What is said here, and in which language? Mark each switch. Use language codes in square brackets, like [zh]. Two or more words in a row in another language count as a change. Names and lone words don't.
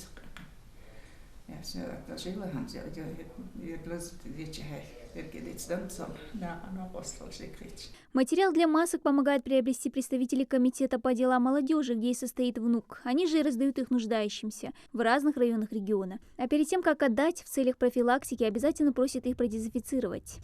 [de] Ja, so da schön haben sie ihr bloß die [ru] Материал для масок помогает приобрести представители комитета по делам молодежи, где и состоит внук. Они же и раздают их нуждающимся в разных районах региона. А перед тем, как отдать, в целях профилактики обязательно просят их продезинфицировать.